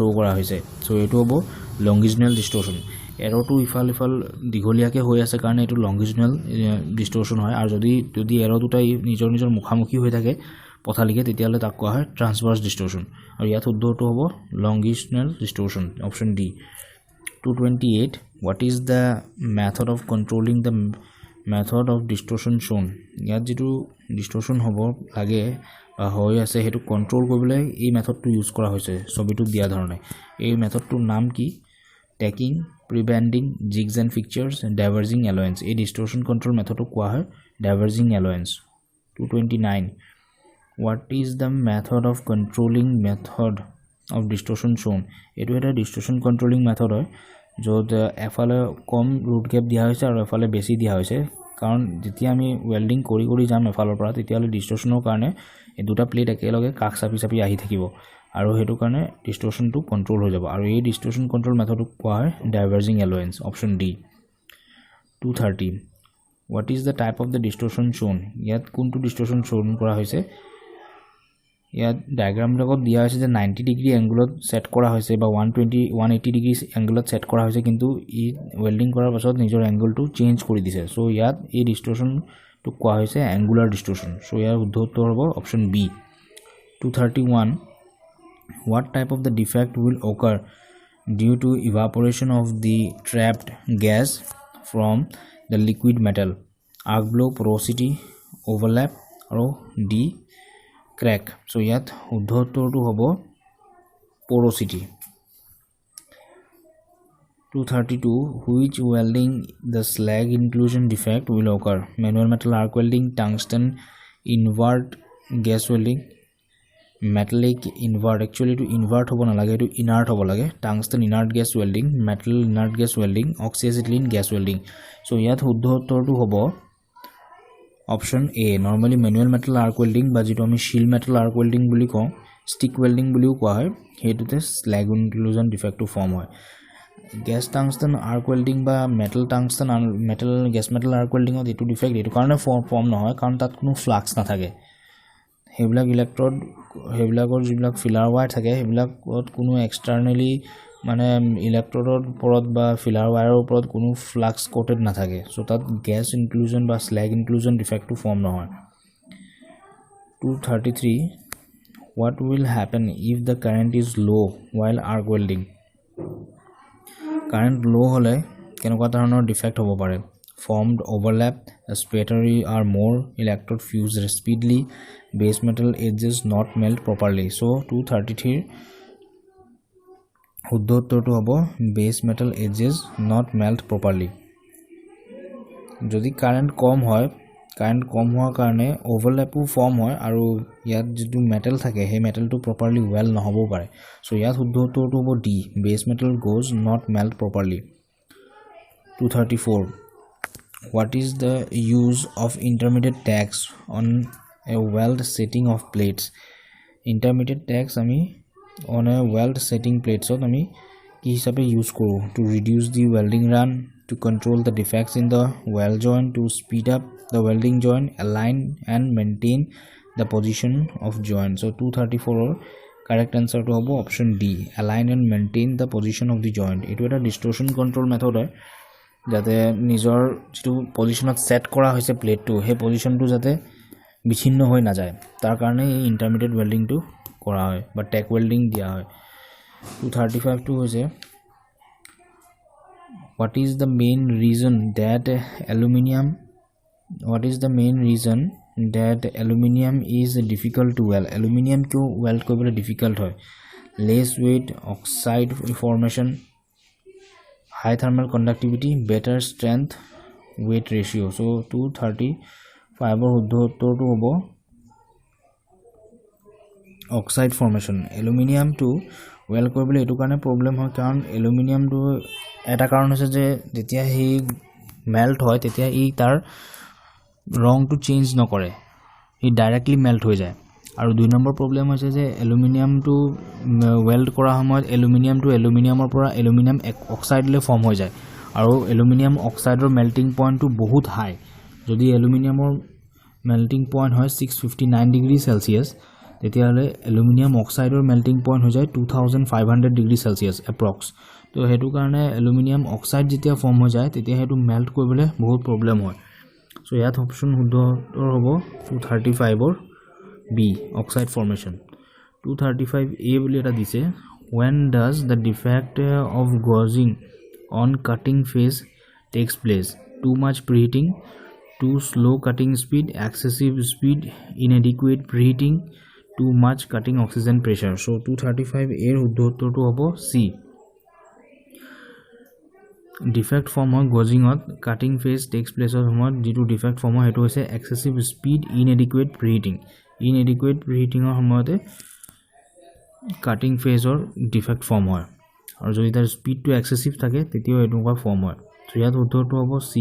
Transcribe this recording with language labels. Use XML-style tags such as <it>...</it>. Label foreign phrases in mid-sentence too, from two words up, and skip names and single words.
<as>কৰা হৈছে সো এটো হ'ব</as> <en>longitudinal distortion</en> <as>এৰটো ইফাল দিগলিয়াকে হৈ আছে কাৰণে এটো</as> <en>longitudinal distortion</en> <as>হয় আৰু যদি এৰ দুটা নিজৰ মুখামুখি হৈ থাকে পথালিকে তেতিয়ালে তাক কোৱা হয়</as> <en>transverse distortion</en> <as>আৰু ইয়াত উত্তৰটো হ'ব</as> <en>longitudinal distortion option D</en> <as>228</as> <en>what is the method of controlling the method of distortion shown</en> <as>ইয়াত যেটো distortion হ'ব লাগে হৈ আছে হেতু কন্ট্ৰোল কৰিবলৈ এই মেথডটো ইউজ কৰা হৈছে ছবিটো দিয়া ধৰণে এই মেথডটোৰ নাম কি</as> <en>taking preventing jigs and fixtures and diverging allowance</en> <as>এই</as> <en>distortion control method</en> <as>কোৱা হয়</as> <en>diverging allowance 229 what is the method of controlling method of distortion shown</en> <as>এটো এটা</as> <en>distortion controlling method</en> <as>হয় য'ত এফালে কম</as> <en>root gap</en> <as>দিয়া হৈছে আৰু এফালে বেছি দিয়া হৈছে কাৰণ যেতিয়া আমি welding কৰি যাম এফালৰ পৰা তেতিয়ালে distortionৰ কাৰণে এই দুটা প্লেট একেলগে কাক চাপি আহি থাকিব আৰু হেতু কাৰণে distortionটো কন্ট্ৰোল হৈ যাব আৰু এই</as> <en>distortion control method</en> <as>কোৱা হয়</as> <en>diverging allowance option D 230 what is the type of the distortion shown</en> <as>ইয়াত কোনটো</as> <en>distortion shown</en> <as>কৰা হৈছে ইয়াত ডায়াগ্ৰাম লগত দিয়া আছে যে 90</as> <en>degree angle</en> <as>সেট কৰা হৈছে বা 180</as> <en>degree angle</en> <as>সেট কৰা হৈছে কিন্তু ই ওয়েল্ডিং কৰাৰ পাছত নিজৰ এংগলটো চেঞ্জ কৰি দিছে সো ইয়াত এই distortion to কোৱা হৈছে</as> <en>angular distortion so</en> <as>ইয়াৰ উত্তৰ হ'ব</as> <en>option B 231 what type of the defect will occur due to evaporation of the trapped gas from the liquid metal arc blow porosity overlap or D crack so</en> <as>ইয়াত উত্তৰটো হ'ব</as> <en>porosity 232 which welding the slag inclusion defect will occur manual metal arc welding tungsten invert gas welding metallic invert actually to invert</en> <as>হ'ব না লাগে</as> <en>to inert</en> <as>হ'ব লাগে</as> <en>tungsten inert gas welding metal inert gas welding oxyacetylene gas welding so</en> <as>ইয়াত উত্তৰ টো হ'ব</as> <en>option A normally manual metal arc welding</en> <as>বা যিটো আমি</as> <en>shield metal arc welding</en> <as>বুলি ক</as> <en>stick welding</en> <as>বুলিও কোৱা হয় হেতুতে</as> <en>slag inclusion defect</en> <as>to form hoy</as> <en>gas tungsten arc welding</en> <as>ba metal tungsten metal gas metal arc welding ত এইটো ডিফেক্ট এইটো কাৰণে ফৰ্ম নহয় কাৰণ তাত কোনো ফ্লাক্স না থাকে হেবিলাক ইলেক্ট্ৰোড হেবিলাকৰ যিবিলাক</as> <en>filler wire</en> <as>থাকে হেবিলাকত কোনো এক্সটাৰনালি মানে ইলেক্ট্ৰোডৰ ওপৰত বা ফিলাৰ ওয়্যাৰৰ ওপৰত কোনো ফ্লাক্স কোটেড না থাকে সো তাত</as> <en>gas inclusion</en> <as>বা</as> <en>slag inclusion defect form</en> <as>নহয়</as> <en>233 what will happen if the current is low while arc welding current low hole</en> <as>কেনেকুৱা ধৰণৰ ডিফেক্ট হ'ব পাৰে</as> <en>formed overlap spattering are more electrode fuse speedily base metal edges not melt properly so 233</en> <as>উত্তৰটো হ'ব</as> <en>base metal edges not melt properly</en> <as>যদি কারেন্ট কম হয় কারেন্ট কম হোৱাৰ কাৰণে overlapও ফৰ্ম হয় আৰু ইয়াত যেটো মেটেল থাকে হে মেটেলটো</as> <en>properly well</en> <as>নহব পাৰে so ইয়াত উত্তৰটো হ'ব D</as> <en>base metal goes not melt properly 234 what is the use of intermediate tags on a weld setting of plates intermediate tags ami on a weld setting plates</en> <as>ত আমি কি হিচাপে ইউজ কৰোঁ তো</as> <en>reduce the welding run to control the defects in the weld joint to speed up the welding joint align and maintain the position of joint so 234 or correct answer to hobo option D align and maintain the position of the joint</en> <as>এইটো এটা</as> <en>distortion control method hoy</en> <as>যাতে নিজৰ যেটো পজিশনত সেট কৰা হৈছে প্লেটটো হে পজিশনটো যাতে বিচ্ছিন্ন হৈ না যায় তাৰ কাৰণে এই ইন্টারমিডিয়েট ওয়েল্ডিংটো কৰা হয় বা টেক ওয়েল্ডিং দিয়া হয় 235 টো হৈছে</as> <en>what is the main reason that aluminum is difficult to weld aluminum ko weld কৰিবলৈ difficult হয় less weight oxide formation high thermal conductivity better strength weight ratio so 235 or</en> <as>উত্তৰটো হ'ব</as> <en>oxide formation aluminum to weld</en> <as>কৰিবলৈ এটো কাৰণে প্ৰবলেম হয় কাৰণ aluminum to এটা কাৰণ আছে যে যেতিয়া হি মেল্ট হয় তেতিয়া ই তাৰ ৰংটো চেঞ্জ নকৰে ই ডাইৰেক্টলি মেল্ট হৈ যায় আৰু দুই নম্বৰ প্ৰবলেম হৈছে যে এলুমিনিয়াম টু ওয়েল্ড কৰা সময়ত এলুমিনিয়াম টু এলুমিনিয়ামৰ পৰা</as> <en>aluminum oxide form</en> <as>হৈ যায় আৰু</as> <en>aluminum oxide melting point</en> <as>বহুত হাই যদি এলুমিনিয়ামৰ</as> <en>melting point</en> <as>হয় 659</as> <en>degree Celsius</en> <as>তেতিয়াহলে</as> <en>aluminum oxide melting point</en> <as>হৈ যায় 2500</as> <en>degree Celsius</en> <as>এপ্ৰক্স তো হেতু কাৰণে</as> <en>aluminum oxide</en> <as>যেতিয়া ফৰ্ম হৈ যায় তেতিয়া হেতু মেল্ট কৰিবলৈ বহুত প্ৰবলেম হয় সো ইয়াত অপচন শুদ্ধৰ হ'ব 235 or</as> <en>B oxide formation</en> <as>235A বুলি এটা দিছে</as> <en>when does the defect of gauging on cutting phase takes place too much preheating too slow cutting speed, excessive speed, inadequate preheating, too much cutting oxygen pressure.</en> <as>So 235 এর উত্তৰটো হ'ব C. ডিফেক্ট ফৰ্ম হয় গজিঙত</as> <en>cutting phase takes place</en> <as>সময়ত যিটো ডিফেক্ট ফৰ্ম হয় সেইটো হৈছে</as> <en>excessive speed inadequate preheating</en> <as>প্ৰিহিটিঙৰ সময়তে</as> <en>cutting phase defect form</en> <as>হয় আৰু যদি তাৰ স্পীডটো এক্সেছিভ থাকে তেতিয়াও এনেকুৱা ফৰ্ম হয় তো ইয়াত উত্তৰটো হ'ব C.</as>